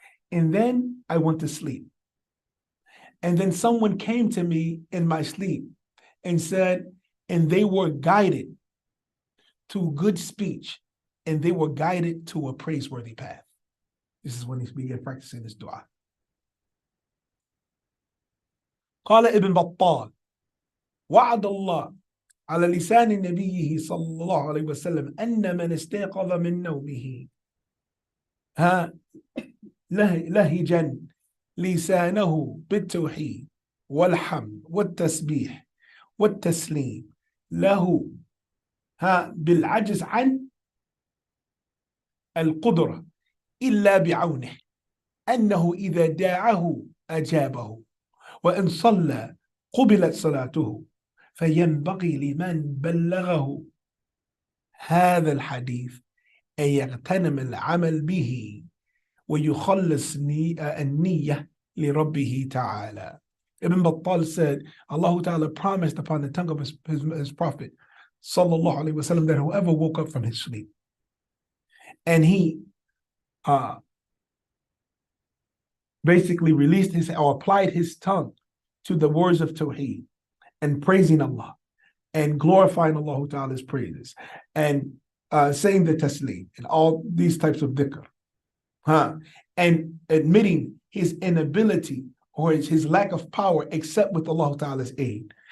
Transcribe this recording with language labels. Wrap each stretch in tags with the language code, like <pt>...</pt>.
<en>And then I went to sleep. And then someone came to me in my sleep and said, and they were guided to good speech, and they were guided to a praiseworthy path. This is when he began practicing this dua.</en> <ar>قال ابن بطال وعد الله على لسان نبيه صلى الله عليه وسلم أن من استيقظ من نومه لهجا لسانه بالتوحيد والحمد والتسبيح والتسليم له بالعجز عن القدرة إلا بعونه أنه إذا داعه أجابه وإن صلى قبلت صلاته فينبغي لمن بلغه هذا الحديث أن يغتنم العمل به ويخلص النية لربه تعالى.</ar> <en>Ibn Battal said, Allah Ta'ala promised upon the tongue of his prophet sallallahu alaihi wasallam that whoever woke up from his sleep and he basically released his or applied his tongue to the words of Tawheed and praising Allah and glorifying Allah Ta'ala's praises and saying the taslim and all these types of dhikr, and admitting his inability or his lack of power except with Allah Ta'ala's aid.</en>